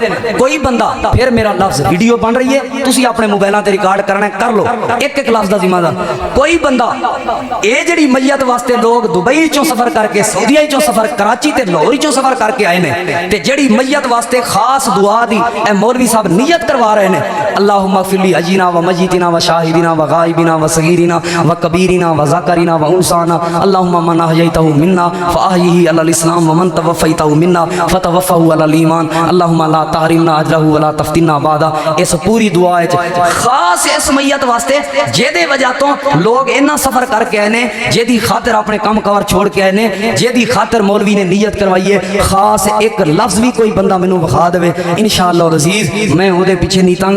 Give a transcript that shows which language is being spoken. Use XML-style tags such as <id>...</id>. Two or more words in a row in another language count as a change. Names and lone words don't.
<pa>کوئی بندہ فیر میرا لفظ ویڈیو بن رہی ہے، تسی اپنے موبائلوں تے ریکارڈ کرنا ہے، کر لو، اک اک لفظ دا ذمہ دار. کوئی بندہ یہ جیہڑی میت واسطے لوک دبئی چوں سفر کر کے، سعودیہ چوں سفر، کراچی تے لاہور چوں سفر کر کے آئے نے، تے جیہڑی میت واسطے خاص دعا دی اے مولوی صاحب نیت کروا رہے نے,</pa> <ar>اللهم فلي أجينا و ميتنا و شاهدنا و غائبنا و صغيرنا و كبيرنا و ذكرنا و أنثانا, اللهم من أحييته منا فأحيه على الإسلام و من توفيته منا فتوفه على الإيمان، اللهم لا تحرمنا أجره و لا تفتنا بعده.</ar> <pa>اس پوری دعا خاص اس میت واسطے جیدے وجہ توں لوک اِنّا سفر کر کے آئے نے، جیدی خاطر اپنے کم کور چھوڑ کے آئے نے، جیدی خاطر مولوی نے نیت کروائی ہے، خاص اک لفظ وی کوئی بندہ مینوں وکھا دیوے، ان شاء اللہ عزیز میں اوہدے پچھے نئیں تانگا.</pa>